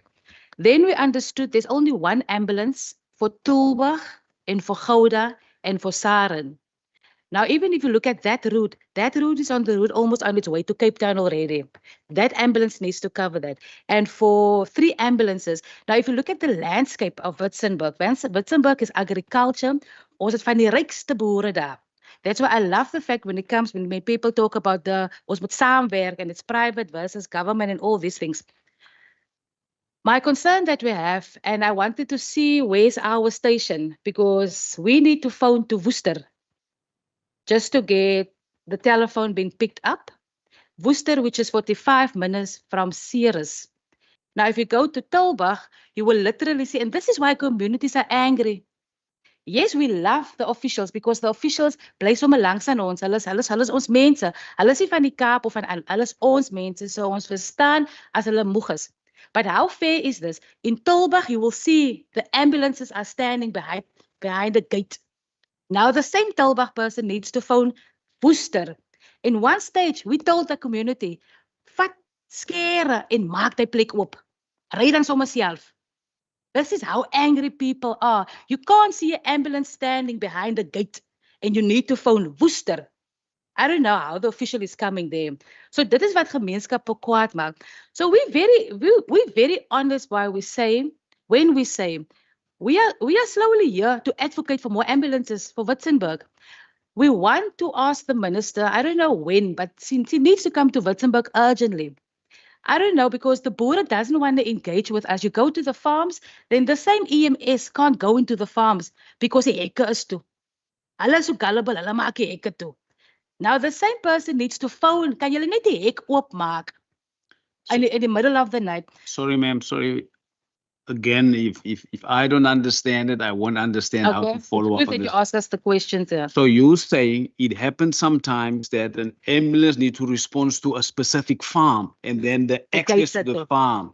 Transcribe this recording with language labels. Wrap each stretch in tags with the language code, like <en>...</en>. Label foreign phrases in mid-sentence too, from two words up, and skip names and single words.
<en>Then we understood there's only 1 ambulance for Tulbagh and for Gouda and for Saren. Now, even if you look at that route is on the route almost on its way to Cape Town already. That ambulance needs to cover that. And for 3 ambulances, now if you look at the landscape of Vitzenberg, Vitzenberg is agriculture,</en> <af>ons het van die rykste boere daar.</af> <en>That's why I love the fact when people talk about</en> <af>ons moet saamwerk</af> <en>and it's private versus government and all these things. My concern that we have, and I wanted to see where's our station, because we need to phone to Worcester just to get the telephone being picked up. Worcester, which is 45 minutes from Ceres. Now, if you go to Tilburg, you will literally see, and this is why communities are angry. Yes, we love the officials because the officials</en> <af>bly sommer langs aan ons. Hulle is ons mense. Hulle is nie van die Kaap of van hulle is ons mense. So ons verstaan as hulle moeg is.</af> <en>But how fair is this? In Tilburg, you will see the ambulances are standing behind the gate. Now, the same Tilburg person needs to phone Worcester. In one stage, we told the community,</en> <af>vat skere en maak die plek oop. Ry dan sommer self.</af> <en>This is how angry people are. You can't see an ambulance standing behind the gate and you need to phone Worcester. I don't know how the official is coming there.</en> <af>So dit is wat gemeenskappe kwaad maak.</af> <en>So we're very honest when we say we are slowly here to advocate for more ambulances for Vitzenberg. We want to ask the minister, I don't know when, but since he needs to come to Vitzenberg urgently. I don't know, because the boer doesn't want to engage with us. You go to the farms, then the same EMS can't go into the farms because</en> <af>die hekke is toe. Hulle is so gullible, hulle maak die hekke toe.</af> <en>Now the same person needs to phone,</en> <af>kan julle net die hek oopmaak</af> <en>in the middle of the night? Sorry, ma'am, sorry. Again, if I don't understand it, I won't understand how to follow up on You this. ask us the questions there. So you're saying it happens sometimes that an ambulance needs to respond to a specific farm and then the access to the farm.</en>